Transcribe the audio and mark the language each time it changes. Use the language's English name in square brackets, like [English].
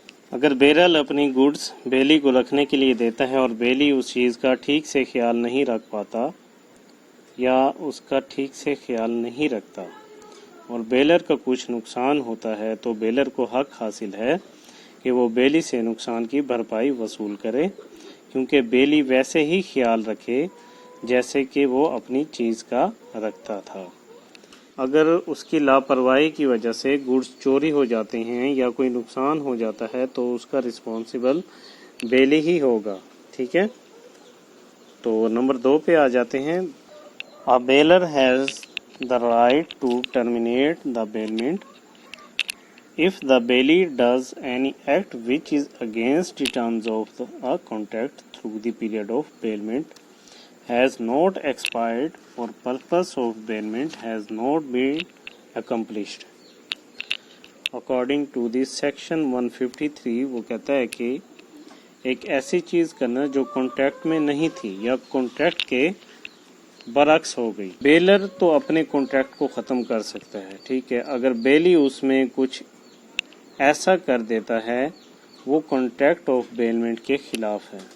[Urdu] اگر بیرل اپنی گوڈز بیلی کو رکھنے کے لیے دیتا ہے اور بیلی اس چیز کا ٹھیک سے خیال نہیں رکھ پاتا یا اس کا ٹھیک سے خیال نہیں رکھتا اور بیلر کا کچھ نقصان ہوتا ہے تو بیلر کو حق حاصل ہے کہ وہ بیلی سے نقصان کی بھرپائی وصول کرے، کیونکہ بیلی ویسے ہی خیال رکھے جیسے کہ وہ اپنی چیز کا رکھتا تھا. اگر اس کی لاپرواہی کی وجہ سے گوڈز چوری ہو جاتے ہیں یا کوئی نقصان ہو جاتا ہے تو اس کا رسپانسیبل بیلی ہی ہوگا، ٹھیک ہے. تو نمبر 2 پہ آ جاتے ہیں. [English] A bailor has the right to terminate the bailment if the bailee does any act which is against the terms of a contract through the period of bailment has not expired or purpose of bailment has not been accomplished. According to the section 153 [Urdu] وہ کہتا ہے کہ ایک ایسی چیز کرنا جو contract میں نہیں تھی یا کانٹریکٹ کے برعکس ہو گئی. بیلر تو اپنے کانٹریکٹ کو ختم کر سکتا ہے، ٹھیک ہے، اگر بیلی اس میں کچھ ایسا کر دیتا ہے وہ کانٹریکٹ آف بیلمنٹ کے خلاف ہے.